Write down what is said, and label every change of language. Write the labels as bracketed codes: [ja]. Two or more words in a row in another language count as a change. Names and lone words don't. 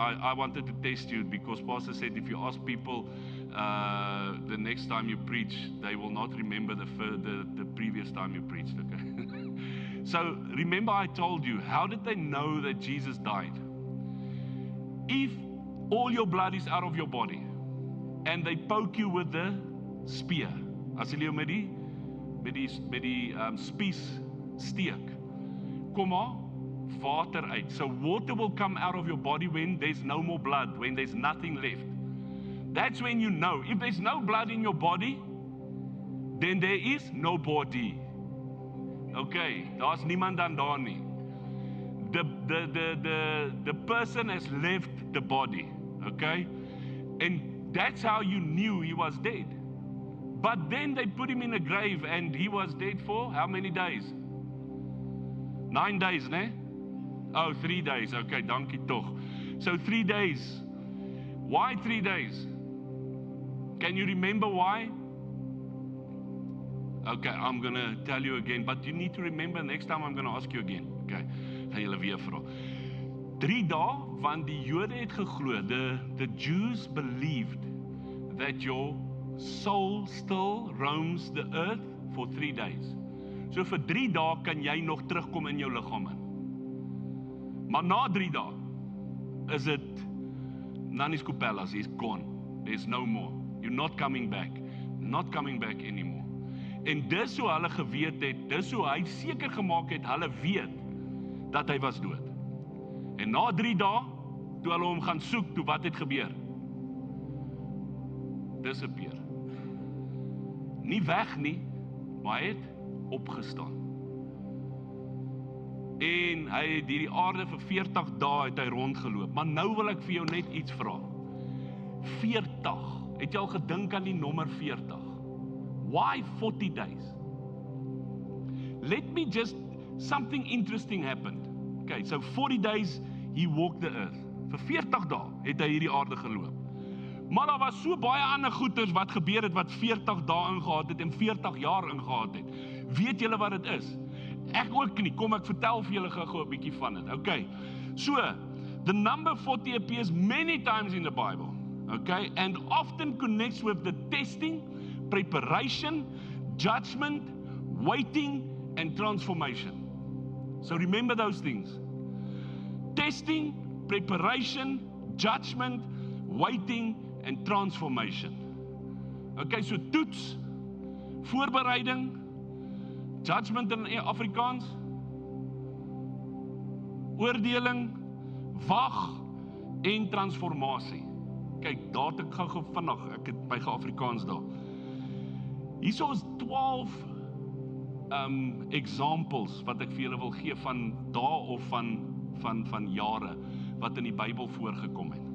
[en] I wanted to test you because Pastor said if you ask people the next time you preach, they will not remember the previous time you preached. Okay. So remember I told you, how did they know that Jesus died? If all your blood is out of your body and they poke you with the spear, [af] as hulle jou met die spies steek, kom maar water uit. [en] So water will come out of your body when there's no more blood, when there's nothing left. That's when you know. If there's no blood in your body, then there is no body. [af] Okay, daar's niemand dan daar nie. [en] the person has left the body, okay? And that's how you knew he was dead. But then they put him in a grave and he was dead for how many days? 9 days, ne? Oh, 3 days. [af] Okay, dankie toch. [en] So 3 days. Why 3 days? Can you remember why? Okay, I'm going to tell you again, but you need to remember next time I'm going to ask you again. [af] Okay, gaan julle weer vra. 3 dae, want die Jode het geglo, [en] the Jews believed that your soul still roams the earth for 3 days. [af] So vir 3 dae kan jy nog terugkom in jou liggaam in. Maar na 3 dae is dit Nanis Kopellas, [en] he's gone. There's no more. You're not coming back. Not coming back anymore. [af] En dis hoe hulle geweet het, dis hoe hy seker gemaak het, hulle weet dat hy was dood. En na 3 dae, toe hulle hom gaan soek, toe wat het gebeur? [en] Disappear. [af] Nie weg nie, maar hy het opgestaan. En hy het hierdie aarde vir 40 dae het hy rondgeloop. Maar nou wil ek vir jou net iets vra. 40. Het jy al gedink aan die nommer 40? [en] Why 40 days? Let me just, something interesting happened. Okay, so 40 days he walked the earth. [af] Vir 40 dae het hy hierdie aarde geloop. Maar daar was so baie ander goeters wat gebeur het wat 40 dae ingehad het en 40 jaar ingehad het. Weet julle wat dit is? Ek ook nie. Kom ek vertel vir julle gou 'n bietjie van dit. [en] Okay. So, the number 40 appears many times in the Bible. Okay, and often connects with the testing, preparation, judgment, waiting, and transformation. So remember those things. Testing, preparation, judgment, waiting, and transformation. [af] Okay, so toets, voorbereiding, judgment in Afrikaans, oordeling, wag en transformasie. Kyk, daar het ek gou vinnig, ek het my Afrikaans daar. Hierso is 12 examples wat ek vir julle wil gee van dae of van jare wat in die Bybel voorgekom het.